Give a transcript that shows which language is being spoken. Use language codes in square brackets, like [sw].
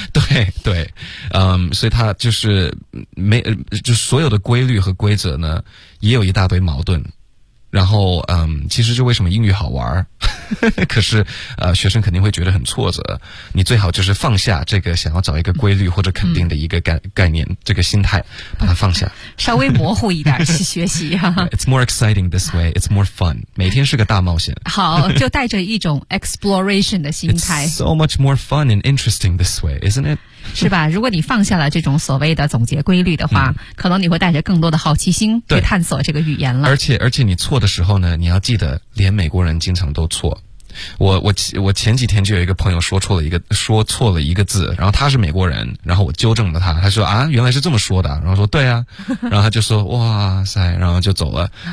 [zh] 对对，嗯，所以它就是没就所有的规律和规则呢也有一大堆矛盾，然后嗯，其实就为什么英语好玩儿，可是学生肯定会觉得很挫折，你最好就是放下这个想要找一个规律或者肯定的一个概念、嗯、这个心态把它放下，稍微模糊一点去学习哈、啊。 [en] It's more exciting this way, it's more fun, [zh] 每天是个大冒险，好，就带着一种 exploration 的心态。 [en] It's so much more fun and interesting this way, isn't it? [zh] 是吧，如果你放下了这种所谓的总结规律的话、嗯、可能你会带着更多的好奇心去探索这个语言了。而且你错的时候呢，你要记得连美国人经常都错，我前几天就有一个朋友说错了一个字，然后他是美国人，然后我纠正了他，他说啊，原来是这么说的，然后说对啊，然后他就说哇塞，然后就走了。